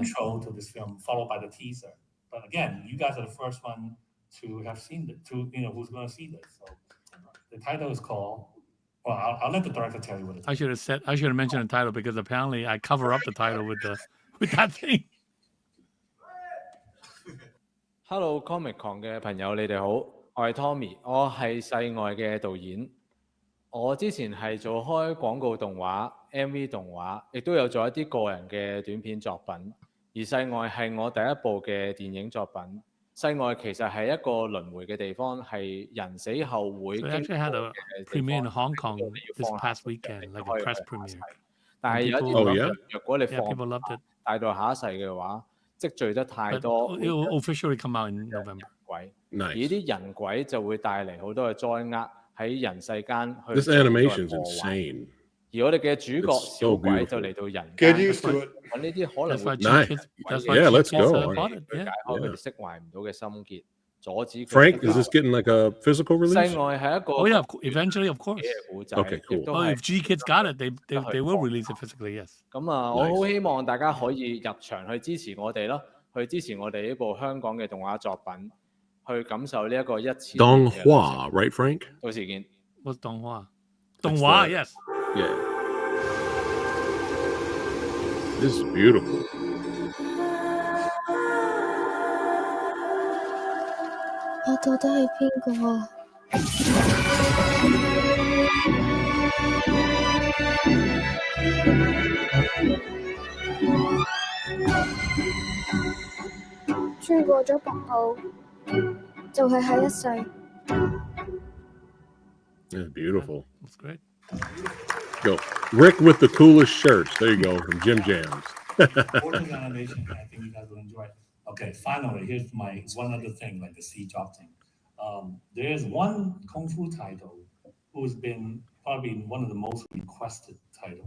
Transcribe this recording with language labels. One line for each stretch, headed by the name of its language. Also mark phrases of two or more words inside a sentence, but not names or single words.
English: Intro to this film, followed by the teaser. But again, you guys are the first one to have seen it. Who's going to see this? So the title is called. Well, I'll let the director tell you what it is. I should have mentioned the title because apparently I cover up the title with that thing.
Cantonese: Hello Comic-Con 嘅朋友，你哋好，我係 Tommy， 我係世外嘅導演。我之前係做開廣告動畫、MV 動畫，亦都有做一啲個人嘅短片作品。而世外係我第一部嘅電影作品。世外其實係一個輪迴嘅地方，係人死後會經過嘅地方。
English: So actually had a premiere in Hong Kong this past weekend, like a press premiere.
Cantonese: 但係有啲諗，若果你放
English: people loved it.
Cantonese: 帶到下一世嘅話，積聚得太多。
English: It will officially come out in November.
Cantonese: 鬼，而啲人鬼就會帶嚟好多嘅災厄喺人世間去。
English: This animation is insane.
Cantonese: 而我哋嘅主角小鬼就嚟到人間，
English: Get used to it.
Cantonese: 揾呢啲可能會
English: Yeah, let's go.
Cantonese: 去解開佢哋釋懷唔到嘅心結，阻止。
English: Frank, is this getting like a physical release?
Cantonese: 世外係一個
English: Oh yeah, eventually, of course. Okay, cool. Oh, if G Kids got it, they will release it physically. Yes.
Cantonese: 咁啊，我好希望大家可以入場去支持我哋咯，去支持我哋呢部香港嘅動畫作品，去感受呢一個一次。
English: 動畫, right, Frank?
Cantonese: 到時見。
English: What's 動畫? 動畫, yes. Yeah. This is beautiful.
Cantonese: 我到底係邊個啊？穿過咗瀑布，就係下一世。
English: Yeah, beautiful. That's great. Go, Rick with the coolest shirts. There you go from Jim Jams. Portrait animation, I think you guys will enjoy it. Okay, finally, here's my one other thing, like the sea drop thing. There's one Kung Fu title who's been probably one of the most requested titles.